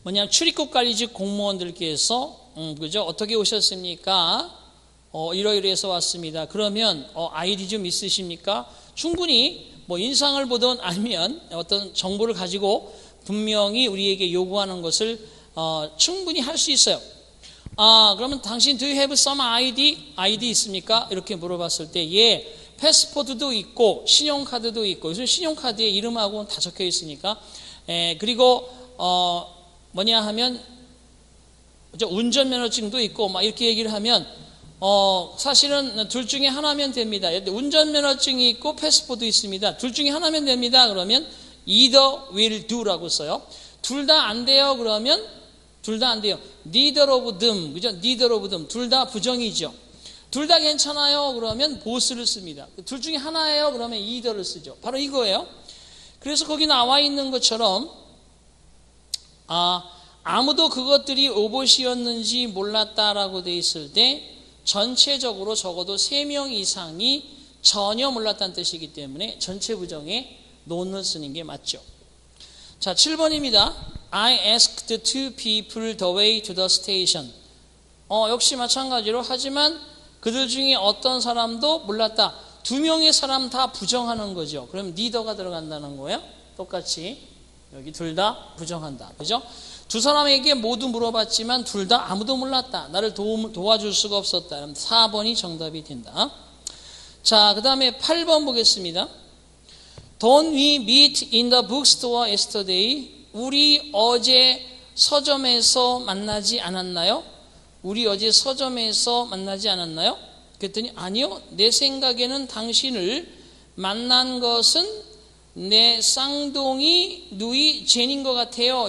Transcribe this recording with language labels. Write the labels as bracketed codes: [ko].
[ko] 출입국 관리직 공무원들께서 그죠? 어떻게 오셨습니까? 이러이러해서 왔습니다. 그러면 아이디 좀 있으십니까? 충분히 뭐 인상을 보든 아니면 어떤 정보를 가지고 분명히 우리에게 요구하는 것을 충분히 할 수 있어요. 그러면 당신 [en] do you have some ID [ko] 있습니까? 이렇게 물어봤을 때 예, 패스포드도 있고 신용카드도 있고 요즘 신용카드에 이름하고 다 적혀 있으니까 그리고 하면 운전면허증도 있고 막 이렇게 얘기를 하면 사실은 둘 중에 하나면 됩니다. 운전면허증이 있고 패스포드 있습니다. 둘 중에 하나면 됩니다. 그러면 [en] either will do [ko] 라고 써요. 둘 다 안 돼요. 그러면 둘 다 안 돼요. [en] neither of them, 그죠? neither of them. [ko] 둘 다 부정이죠. 둘 다 괜찮아요. 그러면 both를 씁니다. 둘 중에 하나예요. 그러면 either를 쓰죠. 바로 이거예요. 그래서 거기 나와 있는 것처럼 아무도 그것들이 오봇이었는지 몰랐다라고 돼 있을 때 전체적으로 적어도 3명 이상이 전혀 몰랐다는 뜻이기 때문에 전체 부정에 non을 쓰는 게 맞죠. 자, 7번입니다. [en] I asked two people the way to the station. [ko] 역시 마찬가지로 하지만 그들 중에 어떤 사람도 몰랐다. 2명의 사람 다 부정하는 거죠. 그럼 neither가 들어간다는 거예요. 똑같이 여기 둘 다 부정한다. 그죠? 두 사람에게 모두 물어봤지만 둘 다 아무도 몰랐다. 나를 도와줄 수가 없었다. 그럼 4번이 정답이 된다. 자, 그 다음에 8번 보겠습니다. [en] Don't we meet in the bookstore yesterday? [ko] 우리 어제 서점에서 만나지 않았나요? 우리 어제 서점에서 만나지 않았나요? 그랬더니 아니요. 내 생각에는 당신을 만난 것은 내 쌍둥이 누이 제니인 것 같아요.